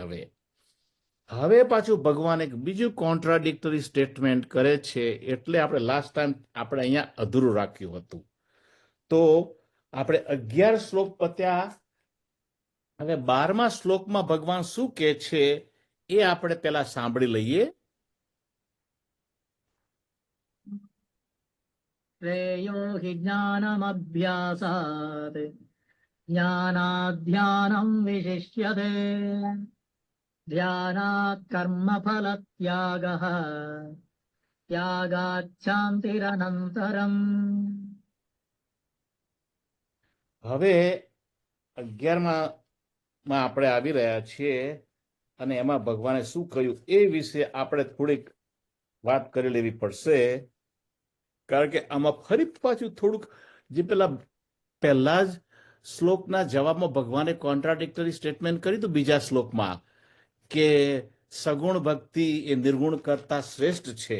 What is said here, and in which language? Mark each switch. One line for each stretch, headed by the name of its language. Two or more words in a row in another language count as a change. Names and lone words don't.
Gujarati: હવે પાછું ભગવાન એક બીજું
English: contradictory statement
Gujarati: કરે છે. એટલે આપણે
English: last time
Gujarati: આપણે અહીંયા અધૂરું રાખ્યું હતું. તો આપણે 11 શ્લોક પત્યા હવે 12મા શ્લોકમાં ભગવાન શું કહે છે એ આપણે પેલા સાંભળી લઈએ.
Sanskrit: श्रेयो हि ज्ञानमभ्यासात् ज्ञानाध्यानम् विशिष्यते ध्यानात् कर्मफलत्यागः त्यागाच्छान्तिरनन्तरम्.
Gujarati: હવે 11માં આપણે આવી રહ્યા છીએ અને એમાં ભગવાને શું કહ્યું એ વિશે આપણે થોડીક વાત કરી લેવી પડશે, કારણ કે આમાં ફરી પાછું થોડુંક જે પહેલા જ શ્લોકના જવાબમાં ભગવાને
English: contradictory statement
Gujarati: કરી હતું બીજા શ્લોકમાં કે સગુણ ભક્તિ એ નિર્ગુણ કરતા શ્રેષ્ઠ છે.